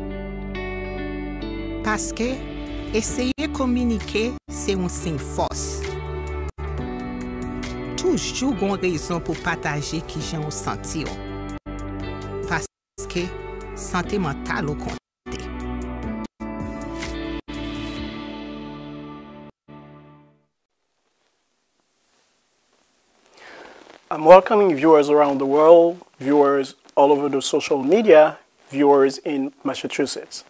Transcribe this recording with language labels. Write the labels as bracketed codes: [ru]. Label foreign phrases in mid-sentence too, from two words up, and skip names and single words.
[ht] Paske eseye komunike se un sin fos. Toujou gon rezon pou pataje ki jan ou santi yo. Paske santé mentale ou konte. [en] I'm welcoming viewers around the world, viewers all over the social media, viewers in Massachusetts.